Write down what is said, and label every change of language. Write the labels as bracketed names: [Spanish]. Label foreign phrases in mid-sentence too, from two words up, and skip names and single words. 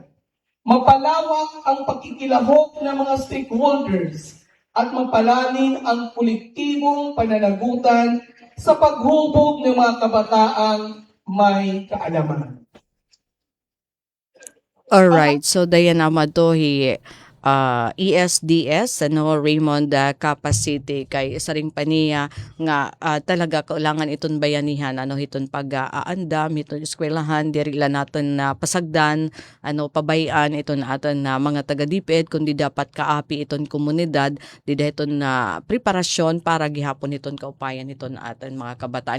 [Filipino] Mapalawak ang pakikilahok ng mga stakeholders at mapalalim ang kolektibong pananagutan sa paghubog ng mga kabataang may kaalaman. [English] Alright, so [Waray] Diana Madohi, ESDS, Raymond Capacity, kay isa ring paniya nga talaga kailangan iton bayanihan, iton pag-aandam, iton eskwelahan, diri la naton na pasagdan, pabayan iton aton na mga taga-DepEd, kundi dapat kaapi iton komunidad, dida iton na preparasyon para gihapon iton kaupayan iton aton mga kabataan.